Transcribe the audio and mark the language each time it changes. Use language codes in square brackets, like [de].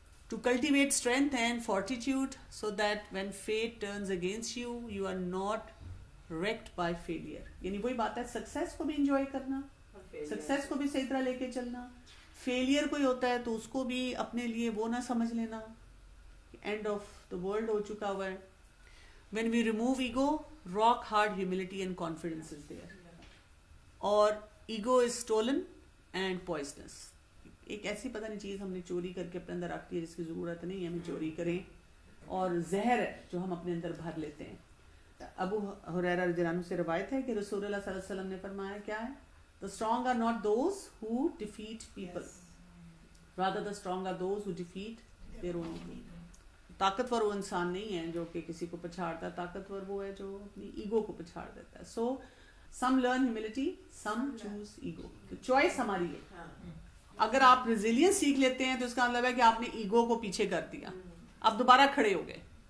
[en] To cultivate strength and fortitude so that when fate turns against you, you are not wrecked by failure. [ur] یعنی وہی بات ہے, success کو بھی enjoy کرنا, سکسیس کو بھی صحیح طرح لے کے چلنا. فیلئر کوئی ہوتا ہے تو اس کو بھی اپنے لیے وہ نہ سمجھ لینا اینڈ آف دا ورلڈ ہو چکا ہوا ہے. [en] When we remove ego, rock hard humility and confidence is there. [ur] اور [en] ego is stolen and poisonous. [ur] ایک ایسی پتہ نہیں چیز ہم نے چوری کر کے اپنے اندر رکھ دی جس کی ضرورت نہیں ہے ہمیں چوری کریں, اور زہر ہے جو ہم اپنے اندر بھر لیتے ہیں. ابو ہریرہ رضی اللہ عنہ سے روایت ہے کہ رسول اللہ صلی اللہ علیہ وسلم نے فرمایا کیا ہے؟ [en] The strong are not those who defeat people, rather the strong are those who defeat their own ego. [ur] طاقتور وہ انسان نہیں ہے جو کہ کسی کو پچھاڑتا ہے, طاقتور وہ ہے جو اپنی ایگو کو پچھاڑ دیتا ہے. [en] So some learn humility, some choose ego. [ur] تو چوائس ہماری ہے. اگر آپ ریزیلینس سیکھ لیتے ہیں تو اس کا مطلب ہے کہ آپ نے ایگو کو پیچھے کر دیا, آپ دوبارہ کھڑے ہو گئے.